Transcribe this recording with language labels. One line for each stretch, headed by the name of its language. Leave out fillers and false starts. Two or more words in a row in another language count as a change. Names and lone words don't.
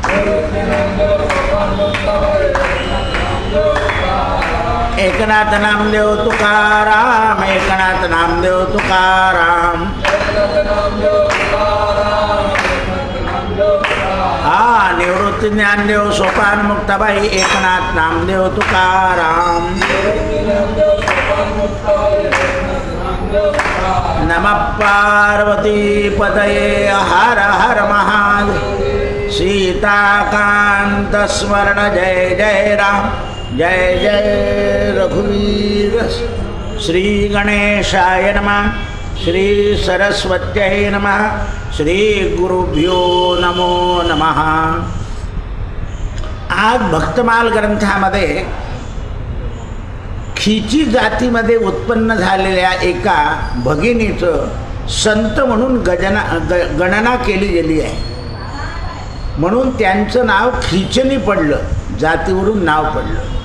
Marathi: एकनाथ नामदेव तुकाराम एकनाथ नामदेव तुकाराम निवृत्ती ज्ञानदेव सोपान मुक्ताबाई एकनाथ नामदेव तुकाराम
Sanskrit: नमः पार्वती पतये हर हर महादेव सीताकांत स्मरण जय जय राम जय जय रघुवीर श्री गणेशाय नमः श्री सरस्वत्यै नमः श्री गुरुभ्यो नमो नमः।
Marathi: आज भक्तमाल ग्रंथामध्ये खिची जातीमध्ये उत्पन्न झालेल्या एका भगिनीचं संत म्हणून गणना केली गेली आहे, म्हणून त्यांचं नाव खिचनी पडलं, जातीवरून नाव पडलं।